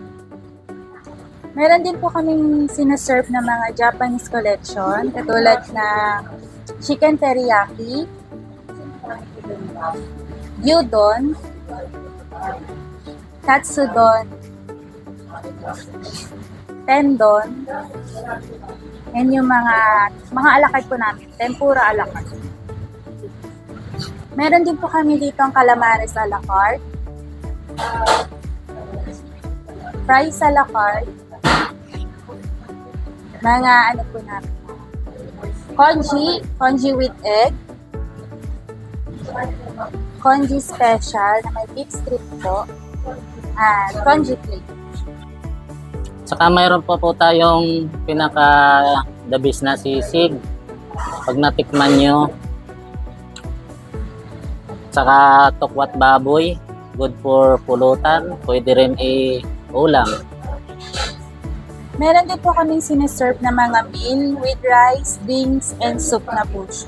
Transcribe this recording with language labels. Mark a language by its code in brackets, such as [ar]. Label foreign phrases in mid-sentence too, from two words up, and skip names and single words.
[tl] Meron din po kaming sinaserve na mga [en] Japanese collection, [tl] katulad na [en] chicken teriyaki, [tl] gyudon, katsudon, tendon, and yung mga alakad po namin, tempura alakad. Meron din po kami dito ang calamares a la carte, fries a la carte, mga ano po namin, [en] congee with egg, congee special [tl] na may [en] beef strip po, at congee plate. [tl] Saka mayroon po tayong pinaka- [en] the best [tl] na sisig. Pag natikman nyo. Saka tokwat baboy. [en] Good for [tl] pulutan. Pwede rin ulam. Meron din po kaming sinaserve na mga [en] meal with rice, drinks, and soup [tl] na po siya.